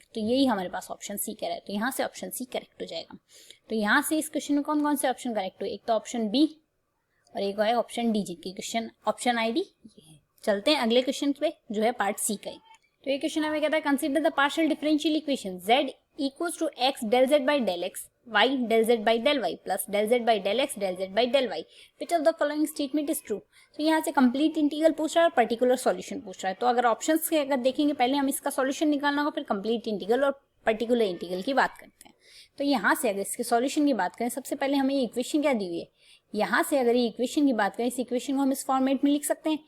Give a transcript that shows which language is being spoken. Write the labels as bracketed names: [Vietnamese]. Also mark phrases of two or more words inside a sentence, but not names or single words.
[Hindi] तो यही हमारे पास [English] option C [Hindi] कह रहा है, तो यहाँ से [English] option C correct [Hindi] हो जाएगा। तो यहाँ से इस क्वेश्चन में कौन कौन से [English] option correct [Hindi] हुए, एक तो [English] option B [Hindi] और एक है [English] option D, [Hindi] जिनकी [English] question option ID [Hindi] ये है। चलते हैं अगले क्वेश्चन पे जो है [English] part C [Hindi] का। तो ये क्वेश्चन हमें कहता है [English] consider the partial differential equation z equals to x del z by del x, y del z by del y plus del z by del x del z by del y [Hindi] plus del z by del x del z by del y, [English] which of the following statement is true। [Hindi] तो यहाँ से [English] complete integral [Hindi] पूछ रहा है और [English] particular solution [Hindi] पूछ रहा है। तो अगर ऑप्शंस के अगर देखेंगे पहले हम इसका सॉल्यूशन निकालना होगा, फिर [English] complete integral [Hindi] और [English] particular integral [Hindi] की बात करते हैं। तो यहाँ से अगर इसके सॉल्यूशन की बात करें, सबसे पहले हमें ये इक्वेशन क्या दी हुई है, यहाँ से अगर ये इक्वेशन की बात करें, इस इक्वेशन को हम इस फॉर्मेट में लिख सकते हैं।